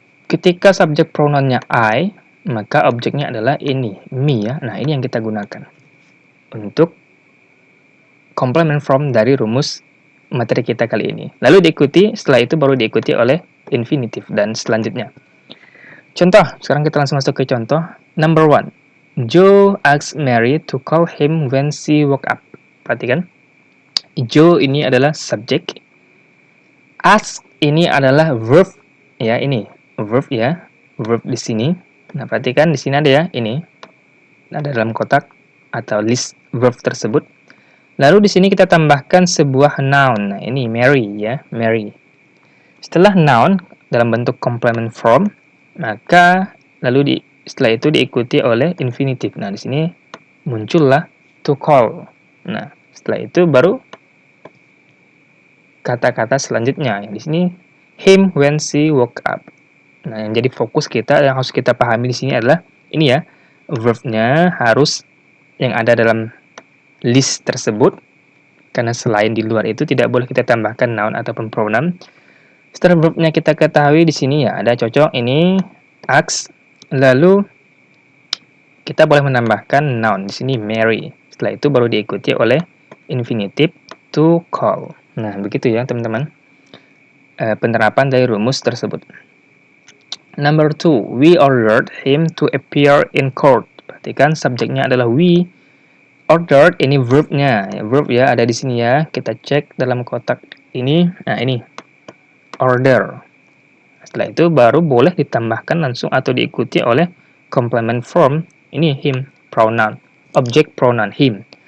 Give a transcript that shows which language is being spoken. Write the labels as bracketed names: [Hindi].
[Indonesian] Ketika subjek pronounnya I, maka objeknya adalah ini, me ya. Nah, ini yang kita gunakan untuk complement form dari rumus materi kita kali ini. Lalu diikuti, setelah itu baru diikuti oleh infinitive dan selanjutnya. Contoh, sekarang kita langsung masuk ke contoh. Number 1. [English] Joe asks Mary to call him when she woke up. [Indonesian] Perhatikan. Joe ini adalah subjek. Ask ini adalah verb ya, ini verb ya. Verb di sini. Nah, perhatikan di sini ada ya, ini ada dalam kotak. atau list verb tersebut. Lalu di sini kita tambahkan sebuah noun. Nah, ini Mary ya, Mary. Setelah noun dalam bentuk complement form, maka setelah itu diikuti oleh infinitive. Nah, di sini muncullah to call. Nah, setelah itu baru kata-kata selanjutnya. Yang di sini [English] him when she woke up. [Indonesian] Nah, yang jadi fokus kita yang harus kita pahami di sini adalah ini ya, verb-nya harus yang ada dalam list tersebut, karena selain di luar itu tidak boleh kita tambahkan noun ataupun pronoun. Setelah verb-nya kita ketahui di sini ya, ada cocok ini ask, lalu kita boleh menambahkan noun di sini Mary. Setelah itu baru diikuti oleh infinitive to call. Nah, begitu ya teman-teman penerapan dari rumus tersebut. [English] Number 2, we ordered him to appear in court. [Indonesian] Perhatikan subjeknya adalah we. Ordered ini verb-nya. Verb ya ada di sini ya. Kita cek dalam kotak ini. Nah, ini order. Setelah itu baru boleh ditambahkan langsung atau diikuti oleh complement form. Ini him, pronoun. Object pronoun him.